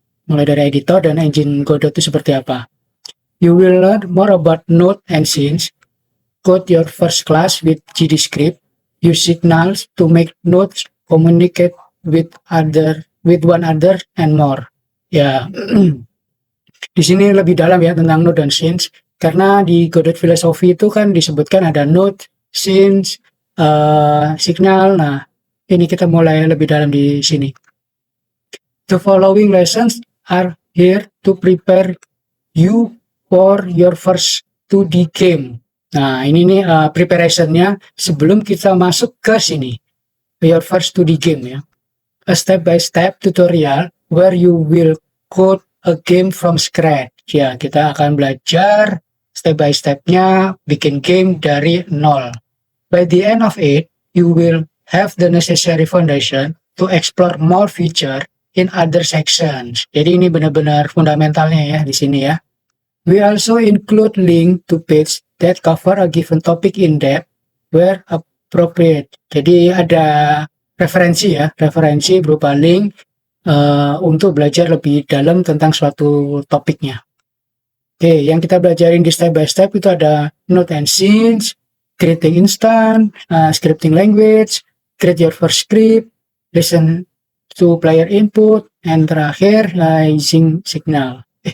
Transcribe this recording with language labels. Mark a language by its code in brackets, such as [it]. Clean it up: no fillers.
[id] Mulai dari editor dan engine Godot itu seperti apa. [en] You will learn more about node and scenes. Code your first class with GDScript. Use signals to make nodes communicate with one another and more. [id] Ya, di sini lebih dalam ya tentang node dan scenes. Karena di Godot Philosophy itu kan disebutkan ada node, scenes, signal. Nah, ini kita mulai lebih dalam di sini. [en] The following lessons are here to prepare you for your first 2D game. [id] Nah, ini nih preparation-nya sebelum kita masuk ke sini. [en] Your first 2D game ya. A step-by-step tutorial where you will code a game from scratch. [id] Ya, kita akan belajar step-by-stepnya bikin game dari nol. [en] By the end of it, you will have the necessary foundation to explore more feature in other sections. [id] Jadi ini benar-benar fundamentalnya ya di sini ya. [en] We also include link to page that cover a given topic in depth where appropriate. [id] Jadi ada referensi ya, referensi berupa link untuk belajar lebih dalam tentang suatu topiknya. Oke, yang kita belajarin di step by step itu ada [en] node and scenes, creating instant, scripting language, create your first script, listen to player input, and terakhir using signal.